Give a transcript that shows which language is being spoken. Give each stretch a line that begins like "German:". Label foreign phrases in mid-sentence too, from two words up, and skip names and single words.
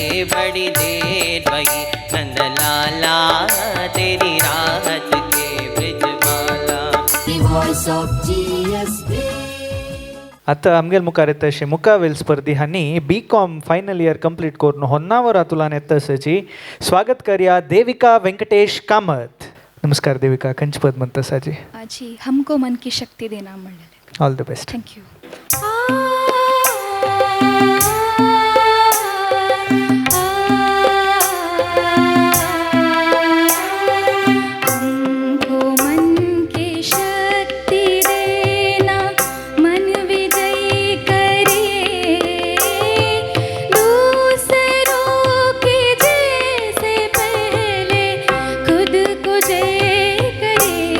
Hindi: बड़ी देर बई नंद लाला तेरी राहत के ब्रजबाला.
English: The voice of GSB.
Konkani: आतां आमगेर मुखार येता अशे मुखावेल स्पर्धी हांणी BCom
English: final year complete
Konkani: करून होन्नावर हातुंतल्यान येता असाची स्वागत करया देविका वेंकटेश कामत. नमस्कार देविका, खंयचें पद म्हणटा आसाची? जी हमको मन की शक्ति देना म्हणलेलें.
English: All the best. thank you.
Hindi: हमको मन की शक्ति देना मन विजयी करे दूसरों के जैसे पहले खुद को जय करे.